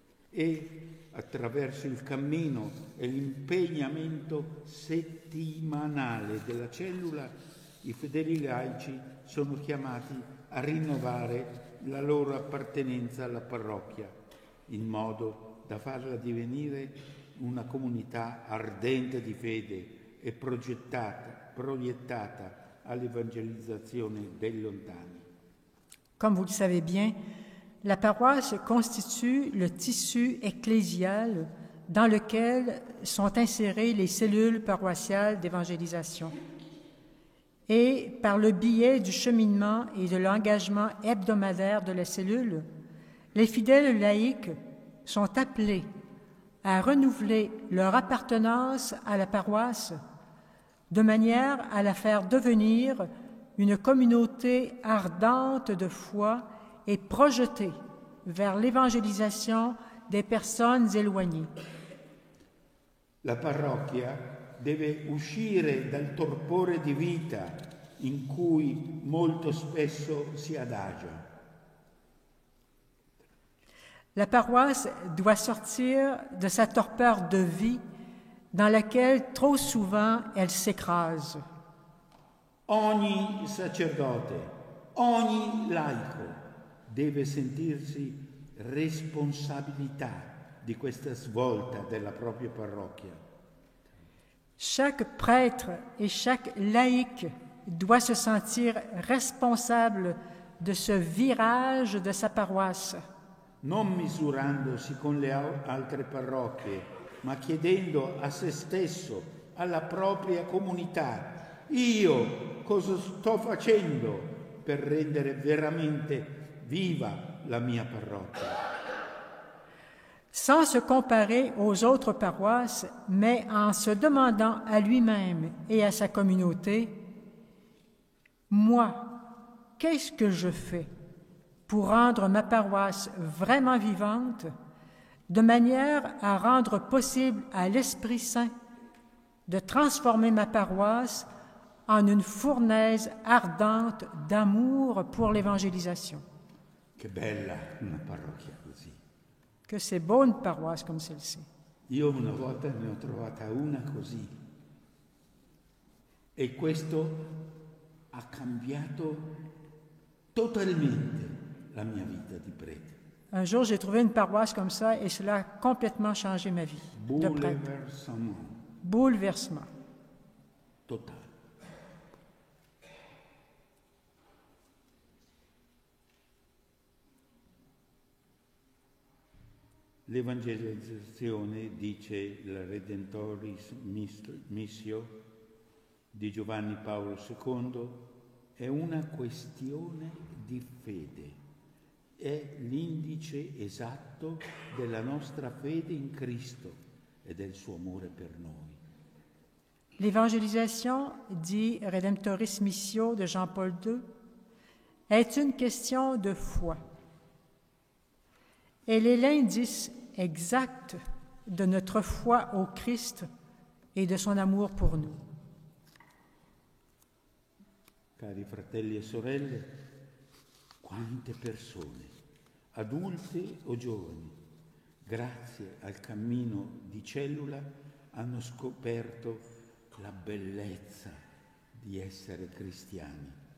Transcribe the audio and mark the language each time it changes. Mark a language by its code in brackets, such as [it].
[it] e, attraverso il cammino e l'impegnamento settimanale della cellula, i fedeli laici sono chiamati a rinnovare la loro appartenenza alla parrocchia, in modo da farla divenire una comunità ardente di fede e proiettata all'evangelizzazione dei lontani. [fr] Comme vous le savez bien, la paroisse constitue le tissu ecclésial dans lequel sont insérées les cellules paroissiales d'évangélisation. Et par le biais du cheminement et de l'engagement hebdomadaire de la cellule, les fidèles laïcs sont appelés à renouveler leur appartenance à la paroisse de manière à la faire devenir une communauté ardente de foi et projetée vers l'évangélisation des personnes éloignées. [it] La parrocchia deve uscire dal torpore di vita in cui molto spesso si adagia. [fr] La paroisse doit sortir de sa torpeur de vie dans laquelle trop souvent elle s'écrase. [it] Ogni sacerdote, ogni laico deve sentirsi responsabilità di questa svolta della propria parrocchia. [fr] Chaque prêtre et chaque laïc doit se sentir responsable de ce virage de sa paroisse. [it] Non misurandosi con le altre parrocchie, ma chiedendo a se stesso, alla propria comunità, io cosa sto facendo per rendere veramente viva la mia parrocchia? [fr] Sans se comparer aux autres paroisses, mais en se demandant à lui-même et à sa communauté, moi, qu'est-ce que je fais pour rendre ma paroisse vraiment vivante, de manière à rendre possible à l'Esprit Saint de transformer ma paroisse en une fournaise ardente d'amour pour l'évangélisation. [it] Che bella una parrocchia così. [fr] Que c'est beau une paroisse comme celle-ci. [it] Io una volta ne ho trovata una così. E questo ha cambiato totalmente la mia vita di prete. [fr] Un jour, j'ai trouvé une paroisse comme ça et cela a complètement changé ma vie de prêtre. Bouleversement Bouleversement. [it] totale. L'evangelizzazione, dice la Redemptoris Missio di Giovanni Paolo II, è una questione di fede, è l'indice esatto della nostra fede in Cristo e del suo amore per noi. [fr] L'évangélisation, dit Redemptoris Missio de Jean-Paul II, est une question de foi. Elle est l'indice exact de notre foi au Christ et de son amour pour nous. [it] Cari fratelli e sorelle, quante persone, adulte o giovani, grazie al cammino di cellula, hanno scoperto la bellezza di essere cristiani.